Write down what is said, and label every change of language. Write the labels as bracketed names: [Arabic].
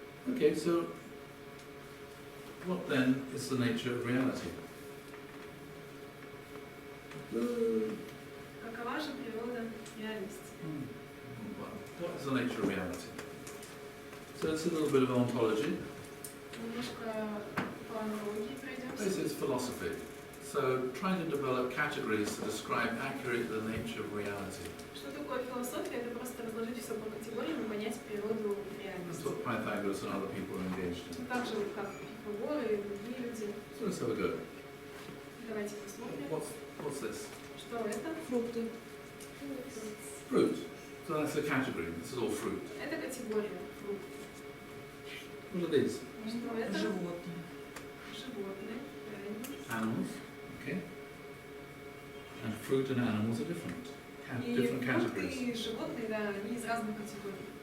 [English] Okay, so what then is the nature of reality? [Russian] Какова же природа реальности? [English] What is the nature of reality? So it's a little bit of ontology. [Russian] Немножко по аналогии пройдемся. [English] This is philosophy. So trying to develop categories to describe accurately the nature of reality. [Russian] Что такое философия? Это просто разложить все по категориям и понять природу [English] That's [Russian] реальности. [English] what Pythagoras and other people are engaged in. [Russian] Так же, как Пифагор и другие люди. [English] So let's have a go. [Russian] Давайте посмотрим. [English] What's this? [Russian] Что это? Фрукты. [English] Fruit. So that's a category. This is all fruit. [Russian] Это категория фрукт. [English] What are these? [Russian] Что это? Животные. Животные. Правильно. [English] Animals. Okay. And fruit and animals are different. [Russian] И [English] Different [Russian] фрукты [English] categories. [Russian] и животные, да, они из разных категорий.